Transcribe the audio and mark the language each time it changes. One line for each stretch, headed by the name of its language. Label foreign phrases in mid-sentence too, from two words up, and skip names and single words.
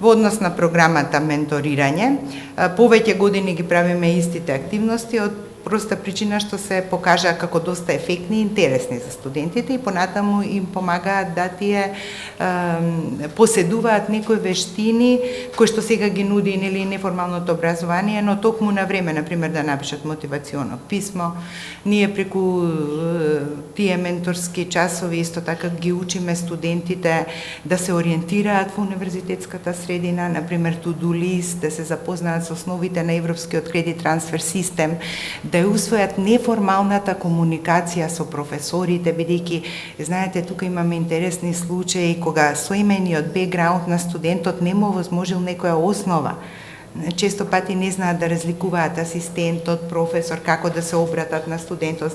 Macedonian: Во однос на програмата менторирање, повеќе години ги правиме истите активности од проста причина што се покажа како доста ефектни и интересни за студентите и понатаму им помагаат да тие поседуваат некои вештини кои што сега ги нуди нели неформалното образование, но токму на време, например да напишат мотивационо писмо. Ние преку тие менторски часови исто така ги учиме студентите да се ориентираат во универзитетската средина, например
English: to-do list,
Macedonian: да се запознаат со основите на европскиот кредит трансфер систем, да ја усвојат неформалната комуникација со професорите, бидејќи, знаете, тука имаме интересни случаи кога соимениот бекграунд на студентот не му возможил некоја основа. Често пати не знаат да разликуваат асистентот, професор, како да се обратат на студентот.